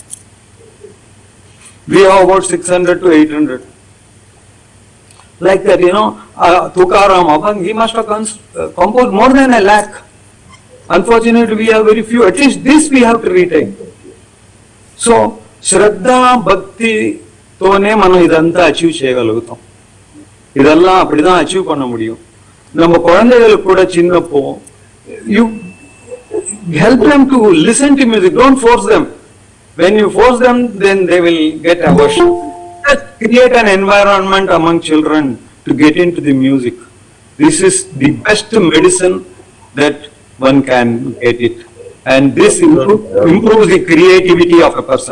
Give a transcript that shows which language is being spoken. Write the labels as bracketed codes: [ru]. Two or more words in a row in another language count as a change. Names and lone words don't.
[en] We have about 600 to 800. Like that, Tukaram, Abhang, he must have composed more than 100,000. Unfortunately, we have very few. At least this we have to retain. So, Shraddha, Bhakti, [te] తోనే మనం ఇదంతా అచీవ్ చేయగలుగుతాం. [ta] இதெல்லாம் அப்படிதான் அச்சீவ் பண்ண முடியும். நம்ம குழந்தைகளுக்கு கூட சின்னப்போ [en] you help them to listen to music, don't force them. When you force them, then they will get aversion. Create an environment among children to get into the music. This is the best medicine that one can get it, and this improves the creativity of a person.